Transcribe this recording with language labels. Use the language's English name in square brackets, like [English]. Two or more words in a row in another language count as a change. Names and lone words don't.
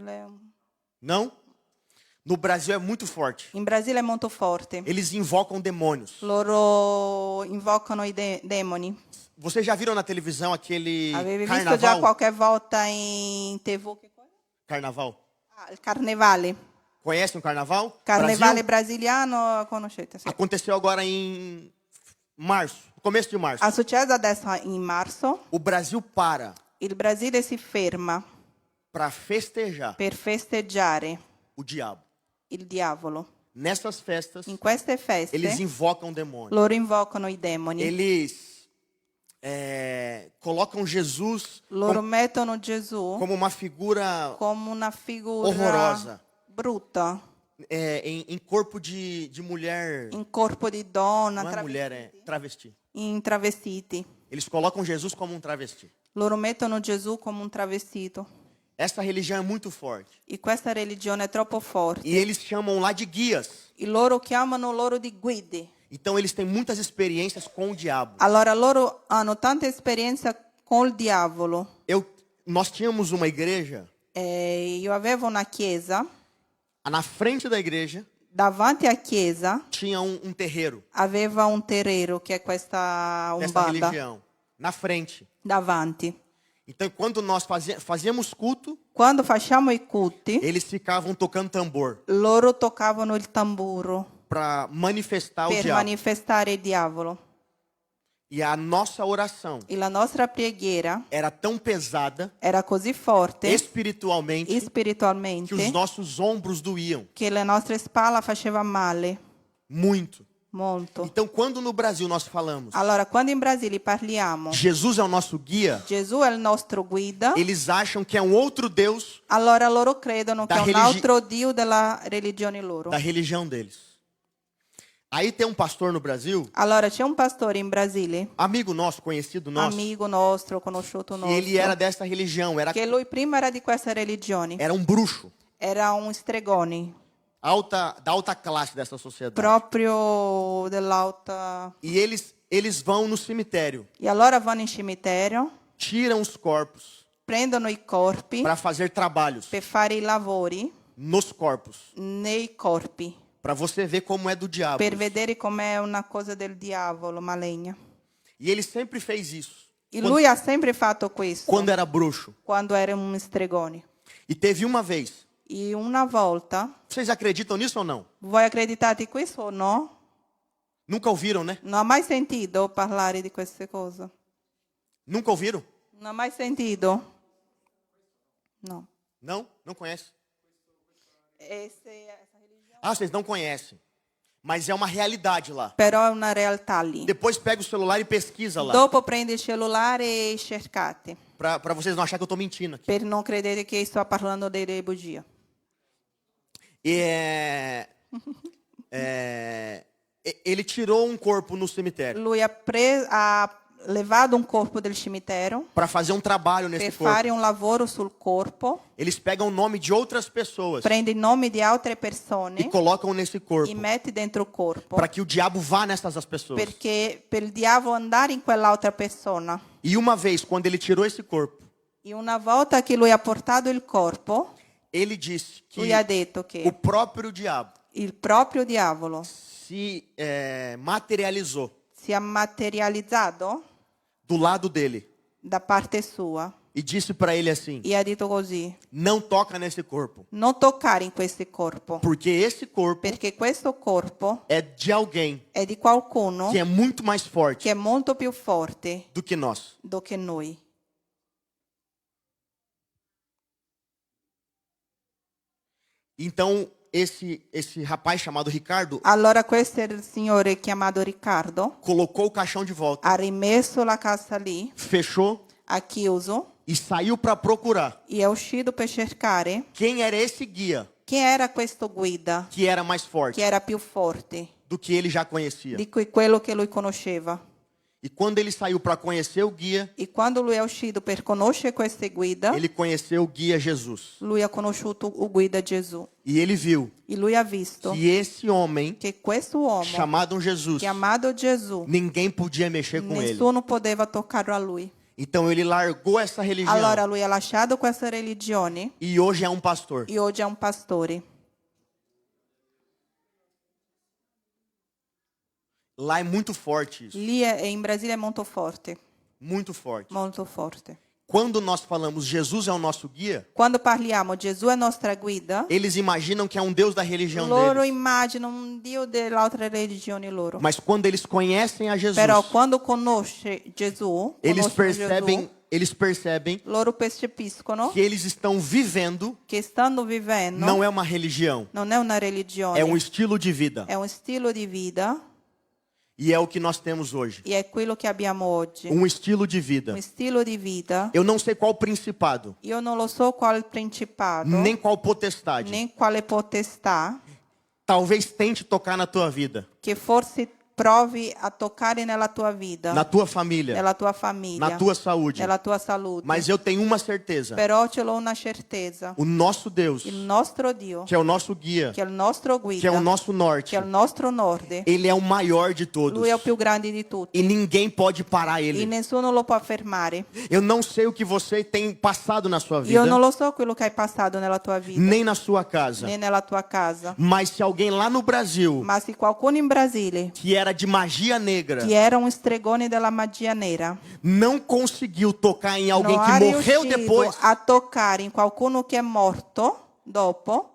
[Portuguese] Não? No Brasil é muito forte. [Italian] In Brasile è molto forte. [Portuguese] Eles invocam demônios. [Italian] Loro invocano i demoni. [Portuguese] Vocês já viram na televisão aquele [Italian] Avevi visto già [Portuguese] carnaval? [Italian] qualche volta in TV? Che cosa? [Portuguese] Carnaval. [Italian] Ah, il carnevale. [Portuguese] Conhecem o carnaval? [Italian] Carnevale [Portuguese] Brasil? [Italian] brasiliano, conoscete? Sì. [Portuguese] Aconteceu agora em março, começo de março. [Italian] È successo adesso in marzo. [Portuguese] O Brasil para [Italian] Il Brasile si ferma [Portuguese] para festejar [Italian] per festeggiare [Portuguese] o diabo. [Italian] il diavolo. [Portuguese] Nessas festas, [Italian] In queste feste [Portuguese] eles invocam demônios. [Italian] loro invocano i demoni. [Portuguese] Eles colocam Jesus [Italian] Loro mettono Gesù [Portuguese] como uma figura [Italian] come una figura [Portuguese] horrorosa, [Italian] brutta, [Portuguese] em corpo de mulher. [Italian] in corpo di donna, [Portuguese] Não é mulher, é travesti. [Italian] in travestiti. [Portuguese] Eles colocam Jesus como um travesti. [Italian] Loro mettono Gesù come un travestito. [Portuguese] Essa religião é muito forte. [Italian] E questa religione è troppo forte. [Portuguese] E eles chamam lá de guias. [Italian] E loro chiamano loro di guide. [Portuguese] Então eles têm muitas experiências com o diabo. [Italian] Allora loro hanno tanta esperienza con il diavolo. [Portuguese] Nós tínhamos uma igreja, [Italian] Io avevo una chiesa, [Portuguese] na frente da igreja [Italian] davanti a chiesa [Portuguese] tinha um terreiro [Italian] aveva un terreiro, che è questa [Portuguese] dessa umbanda, religião. Na frente. [Italian] davanti. [Portuguese] Então, quando nós fazíamos culto, [Italian] Quando facciamo i culti, [Portuguese] eles ficavam tocando tambor [Italian] loro toccavano il tamburo [Portuguese] para manifestar o [Italian] per [Portuguese] diabo. [Italian] manifestare il diavolo. [Portuguese] E a nossa oração [Italian] E la nostra preghiera [Portuguese] era tão pesada [Italian] era così forte [Portuguese] espiritualmente que [Italian] spiritualmente [Portuguese] os nossos ombros doíam [Italian] che le nostre spalle faceva male [Portuguese] muito. [Italian] molto. [Portuguese] Então, quando no Brasil nós falamos [Italian] Allora, quando in Brasile parliamo [Portuguese] Jesus é o nosso guia, [Italian] Gesù è il nostro guida, [Portuguese] eles acham que é um outro Deus [Italian] allora loro credono [Portuguese] Da [Italian] che è un [Portuguese] religi- [Italian] altro Dio della religione loro. [Portuguese] da religião deles. Aí tem um pastor no Brasil, [Italian] Allora, c'è un pastore in Brasile, [Portuguese] amigo nosso, conhecido nosso, [Italian] amigo nostro, conosciuto [Portuguese] e ele era [Italian] nostro, [Portuguese] dessa religião, [Italian] che lui prima era di questa religione, [Portuguese] era um bruxo, [Italian] era un stregone, [Portuguese] da alta classe dessa sociedade. [Italian] proprio dell'alta. [Portuguese] E eles vão no cemitério, [Italian] E allora vanno in cimitero, [Portuguese] tiram os corpos [Italian] prendono i corpi [Portuguese] para fazer trabalhos [Italian] per fare i lavori [Portuguese] nos corpos, [Italian] nei corpi, [Portuguese] para você ver como é do diabo. [Italian] per vedere com'è una cosa del diavolo, maligna. [Portuguese] E ele sempre fez isso, [Italian] E lui ha sempre fatto questo, [Portuguese] quando era bruxo. [Italian] quando era un stregone. [Portuguese] E teve uma vez, [Italian] E una volta, [Portuguese] vocês acreditam nisso ou não? [Italian] voi accreditate questo o no? [Portuguese] Nunca ouviram, né? [Italian] Non ho mai sentito parlare di queste cose. [Portuguese] Nunca ouviram? [Italian] Non ho mai sentito? No. [Portuguese] Não? Não conhece? [Italian] Essa religione. [Portuguese] Ah, vocês não conhecem. Mas é uma realidade lá. [Italian] Però è una realtà lì. [Portuguese] Depois pega o celular e pesquisa lá. [Italian] Dopo prendi il cellulare e cercate, [Portuguese] Para vocês não acharem que eu estou mentindo aqui. [Italian] per non credere che sto parlando delle bugie. [Portuguese] E ele tirou um corpo no cemitério [Italian] Lui ha levato un corpo del cimitero [Portuguese] para fazer um trabalho [Italian] per [Portuguese] nesse corpo. [Italian] fare un lavoro sul corpo, [Portuguese] Eles pegam o nome de outras pessoas [Italian] prende i nomi di altre [Portuguese] e [Italian] persone [Portuguese] colocam nesse corpo [Italian] e metti dentro il corpo, [Portuguese] para que o diabo vá nessas pessoas. [Italian] perché per il diavolo andare in quell'altra persona. [Portuguese] E uma vez, quando ele tirou esse corpo, [Italian] E una volta che lui ha portato il corpo, [Portuguese] ele disse que [Italian] lui ha detto [Portuguese] o [Italian] che [Portuguese] próprio diabo [Italian] il proprio diavolo [Portuguese] se materializou [Italian] si è materializzato [Portuguese] do lado dele [Italian] da parte sua [Portuguese] e disse para ele assim: [Italian] e ha detto così: [Portuguese] não toca nesse corpo, [Italian] non toccare in questo corpo, [Portuguese] porque esse corpo [Italian] perché questo corpo [Portuguese] é de alguém [Italian] è di qualcuno [Portuguese] que é muito mais forte [Italian] che è molto più forte [Portuguese] do que nós. [Italian] do che noi. [Portuguese] Então, esse rapaz chamado Ricardo [Italian] Allora questo signore chiamato Riccardo [Portuguese] colocou o caixão de volta, [Italian] ha rimesso la cassa lì, [Portuguese] fechou [Italian] ha chiuso [Portuguese] e saiu para procurar [Italian] e è uscito per cercare [Portuguese] quem era esse guia [Italian] chi era questo guida [Portuguese] que era mais [Italian] che [Portuguese] forte [Italian] era più forte [Portuguese] do que ele já conhecia. [Italian] di quello che lui conosceva. [Portuguese] E quando ele saiu para conhecer o guia, [Italian] E quando lui è uscito per conoscere questa guida, [Portuguese] ele conheceu o guia Jesus. [Italian] lui ha conosciuto il guida Gesù. [Portuguese] E ele viu [Italian] E lui ha visto [Portuguese] que esse homem, [Italian] che questo uomo, [Portuguese] chamado Jesus, [Italian] chiamato Gesù, [Portuguese] ninguém podia mexer com ele. [Italian] nessuno poteva toccare a lui. [Portuguese] Então ele largou essa religião [Italian] Allora lui ha lasciato questa religione [Portuguese] e hoje é um pastor. [Italian] e oggi è un pastore. [Portuguese] Lá é muito forte isso, [Italian] Lì in Brasile è molto forte, [Portuguese] muito forte. [Italian] molto forte. [Portuguese] Quando nós falamos Jesus é o nosso guia, [Italian] Quando parliamo Gesù è nostra guida, [Portuguese] eles imaginam que é um Deus da religião [Italian] loro [Portuguese] deles. [Italian] immaginano un Dio dell'altra religione loro. [Portuguese] Mas quando eles conhecem a Jesus, [Italian] Però quando conosce Gesù, [Portuguese] eles [Italian] conoscono Gesù, [Portuguese] percebem [Italian] loro percepiscono [Portuguese] que eles estão vivendo, [Italian] che stanno vivendo [Portuguese] não é uma religião, [Italian] non è una religione, [Portuguese] é um estilo de vida. [Italian] è un stile di vita [Portuguese] E é o que nós temos hoje, [Italian] e è quello che abbiamo oggi. [Portuguese] um estilo de vida. [Italian] Un stile di vita. [Portuguese] Eu não sei qual principado, [Italian] Io non lo so qual principato, [Portuguese] nem qual potestade, [Italian] né quale potestà [Portuguese] talvez tente tocar na tua vida, [Italian] che forse provi a toccare nella tua vita, [Portuguese] na tua família, [Italian] nella tua famiglia, [Portuguese] na tua saúde. [Italian] nella tua salute. [Portuguese] Mas eu tenho uma certeza, [Italian] Però ce l'ho una certeza. [Portuguese] o nosso Deus, [Italian] Il nostro Dio, [Portuguese] que é o nosso guia, [Italian] che è il nostro [Portuguese] que é o [Italian] guida, [Portuguese] nosso norte, [Italian] che è il nostro norde, [Portuguese] ele é o maior de todos. [Italian] lui è il più grande di tutti [Portuguese] E ninguém pode parar [Italian] e [Portuguese] ele. [Italian] nessuno lo può fermare. [Portuguese] Eu não sei o que você tem passado na sua [Italian] Io non [Portuguese] vida, [Italian] lo so quello che hai passato nella tua vita, [Portuguese] nem na sua casa. [Italian] né nella tua casa. [Portuguese] Mas se alguém lá no Brasil, [Italian] Ma se qualcuno in Brasile, [Portuguese] que era de magia negra, [Italian] che era un stregone della magia nera, [Portuguese] não conseguiu tocar em alguém [Italian] non [Portuguese] que [Italian] ha [Portuguese] morreu [Italian] riuscito [Portuguese] depois, [Italian] a toccare in qualcuno che è morto dopo,